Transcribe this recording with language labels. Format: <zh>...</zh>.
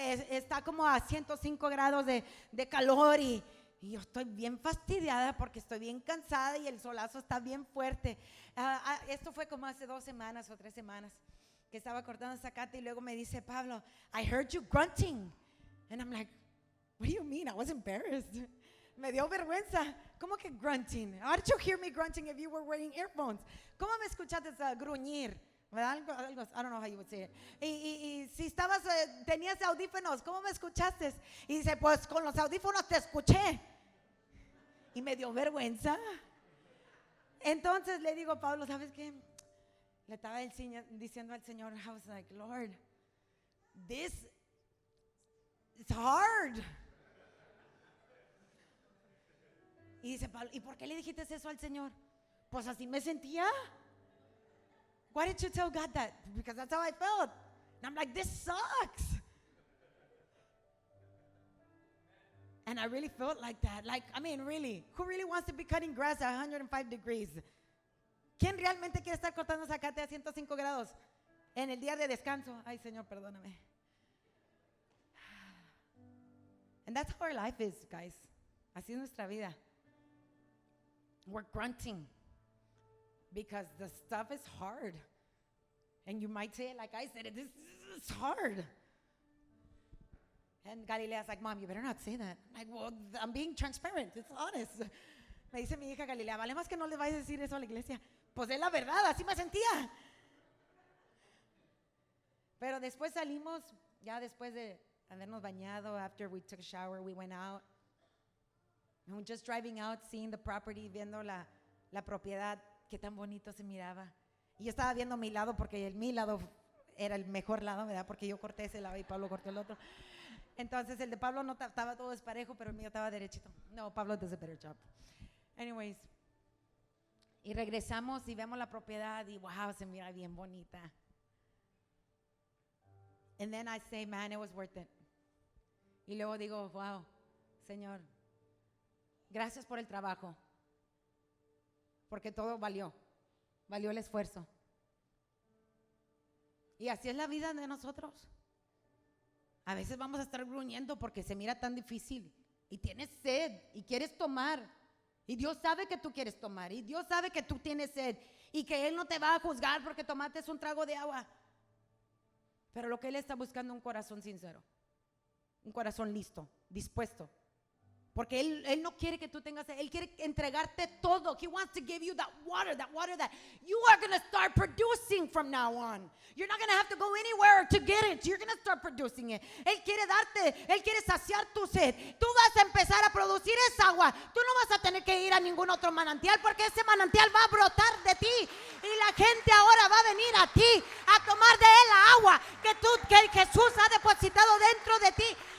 <es>Está como a 105 grados de calor y yo estoy bien fastidiada porque estoy bien cansada y el solazo está bien fuerte. Esto fue como hace 2 semanas o 3 semanas que estaba cortando zacate y luego me dice Pablo,</es> <en>I heard you grunting. And I'm like, what do you mean? I was embarrassed.</en> <es>Me dio vergüenza. ¿Cómo que</es> <en>grunting? How did you hear me grunting if you were wearing earphones?</en> <es>¿Cómo me escuchaste gruñir?</es> <en>Algo, I don't know how you would say it.</en> <es>Y si tenías audífonos, ¿cómo me escuchaste? Y dice, pues con los audífonos te escuché. Y me dio vergüenza. Entonces le digo, Pablo, ¿sabes qué? Le estaba diciendo al Señor,</es> <en>I was like, Lord, this is hard.</en> <es>Y dice Pablo, ¿y por qué le dijiste eso al Señor? Pues así me sentía.</es> <en>Why did you tell God that? Because that's how I felt. And I'm like, this sucks. And I really felt like that. Like, I mean, really. me. Who really wants to be cutting grass at 105 degrees?</en> <es>¿Quién realmente quiere estar cortando zacate a 105 grados en el día de descanso? Ay, Señor, perdóname.</es> <en>And that's how our life is, guys.</en> <es>Así es nuestra vida.</es> <en>We're grunting because the stuff is hard. And you might say it like I said it, this is hard. And Galilea's like, Mom, you better not say that. I'm like, well, I'm being transparent. It's honest.</en> <es>Me dice mi hija Galilea, vale más que no le vayas a decir eso a la iglesia. Pues es la verdad, así me sentía. Pero después salimos, ya después de habernos bañado,</es> <en>after we took a shower, we went out. And we're just driving out, seeing the property,</en> <es>viendo la propiedad, qué tan bonito se miraba. Y yo estaba viendo mi lado porque mi lado era el mejor lado, ¿verdad? Porque yo corté ese lado y Pablo cortó el otro. Entonces el de Pablo no estaba todo desparejo, pero el mío estaba derechito.</es> <en>No, Pablo does a better job.</en> <es>Anyways, y regresamos y vemos la propiedad y wow, se mira bien bonita.</es> <en>And then I say, man, it was worth it.</en> <es>Y luego digo, wow, Señor, gracias por el trabajo, porque todo valió el esfuerzo. Y así es la vida de nosotros. A veces vamos a estar gruñendo porque se mira tan difícil y tienes sed y quieres tomar. Y Dios sabe que tú quieres tomar y Dios sabe que tú tienes sed y que Él no te va a juzgar porque tomaste un trago de agua. Pero lo que Él está buscando es un corazón sincero, un corazón listo, dispuesto. Porque él no quiere que tú tengas, Él quiere entregarte todo.</es> <en>He wants to give you that water that you are going to start producing from now on. You're not going to have to go anywhere to get it. You're going to start producing it.</en> <es>Él quiere darte, Él quiere saciar tu sed. Tú vas a empezar a producir esa agua. Tú no vas a tener que ir a ningún otro manantial porque ese manantial va a brotar de ti. Y la gente ahora va a venir a ti a tomar de él la agua que Jesús ha depositado dentro de ti.</es>